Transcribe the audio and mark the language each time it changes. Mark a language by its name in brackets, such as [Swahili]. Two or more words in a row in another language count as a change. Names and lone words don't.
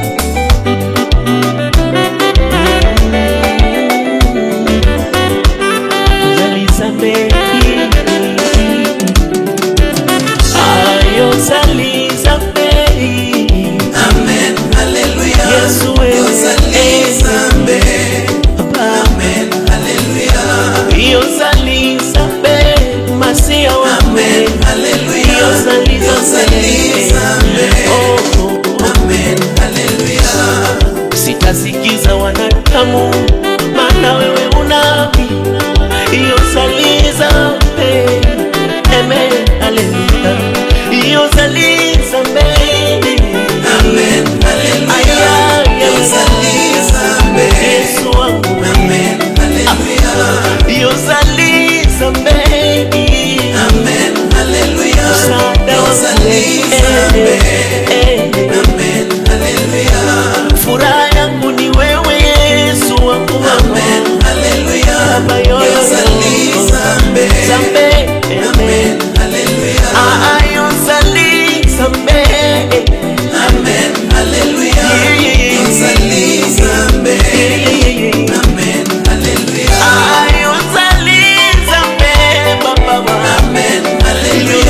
[Lingala] Yosali zambe, yosali zambe, amen, hallelujah. Yesu yosali zambe, amen, hallelujah. Yosali zambe, Masia wa amen, hallelujah. Yosali zambe, amen, hallelujah. [Swahili] Sitasikiza wanadamu, maana wewe unabii. [Lingala] Yosali zambe, amen, hallelujah. Yosali zambe, amen, hallelujah. Yosali zambe, [Swahili] Yesu wangu, [Lingala] amen, hallelujah. Yosali zambe, amen, hallelujah. Yosali zambe, amen, hallelujah. [Swahili] Furaha yangu ni wewe Yesu wangu, amen, hallelujah. [Lingala] Baba yosali zambe, zambe, amen, hallelujah. Yosali zambe, amen, hallelujah. Yosali zambe, amen, hallelujah. Yosali zambe, baba, amen, hallelujah.